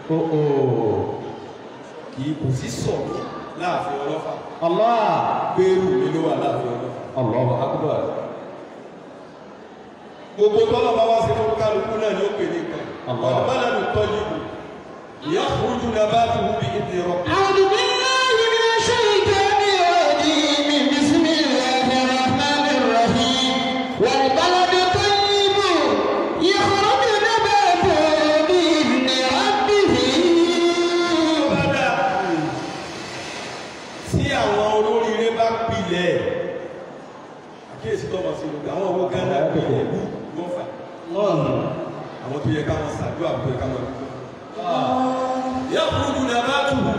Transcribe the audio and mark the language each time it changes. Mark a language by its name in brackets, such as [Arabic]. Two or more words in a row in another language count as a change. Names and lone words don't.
[Yoruba] Kì í kò sí sọ̀rọ̀ láàfin Ọlọ́fà. Allah. Gbérù mi ló wà láàfin Ọlọ́fà. [Arabic] الله أكبر. [Yoruba] Gbogbo tọ́lọ̀ bá wá sí fún kálukú náà ni ó pè ní nǹkan. Allah. Ọ̀dùnmọ́lá ló tọ́jú ìbò. [Arabic] يخرج نباته بإذن ربه. أعوذ بالله من الشيطان الرجيم بسم الله الرحمن الرحيم والبلد الطيب يخرج نباته بإذن ربه. [Yoruba] Tí àwọn olóríire bá pilẹ̀ àkíyèsí tó máa ṣe lòdì àwọn owó gánà pilẹ̀ lọ́fà. Àwọn tó yẹ ká máa ṣàdúrà tó yẹ ká máa dúró. [Arabic] يخرج نباته.